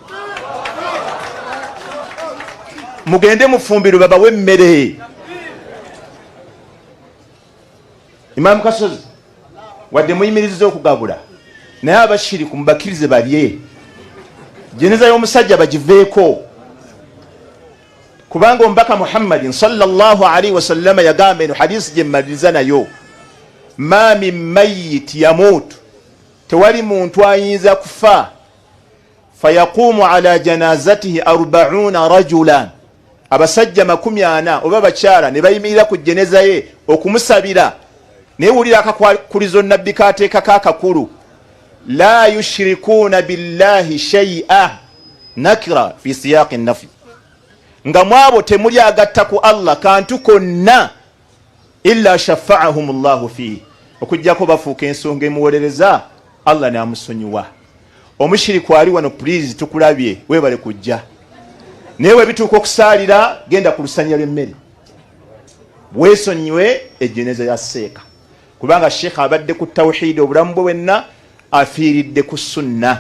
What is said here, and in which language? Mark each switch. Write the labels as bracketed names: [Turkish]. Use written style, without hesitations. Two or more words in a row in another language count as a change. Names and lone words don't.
[Ganda] Mugende mufumbiro babawe emmere. Imam Kasozi wadde muyimiriza okugabula naye abashiriku mubakirize balye. Jeneza y'omusajja bagiveeko kubanga omubaka Muhammadin [Arabic] صلى الله عليه وسلم [Ganda] yagamba eno hadisi gye mmaliriza nayo, [Arabic] ما من ميت يموت, [Ganda] tewali muntu ayinza kufa [Arabic] فيقوم على جنازته 40 رجلا, [Ganda] abasajja 40 oba bakyala ne bayimirira ku jeneza ye okumusabira. Naye wulira akakulizo nabbi kateekako akakulu, [Arabic] لا يشركون بالله شيئا، نكرة في سياق نفي, [Ganda] nga mwabo temuli agatta ku Allah kantu konna [Arabic] إلا شفعهم الله فيه, [Ganda] okujjako bafuuka ensonga emuwolereza Allah n'amusonyiwa. Omushiriku ali wano, please tukulabye, webale kujja. Naye we bituuka okusaalira genda ku lusanya lw'emmere weesonyiwe ejjeneza ya seeka, kubanga Sheikh abadde ku tawhid obulamu bwe bwenna afiiridde ku sunna.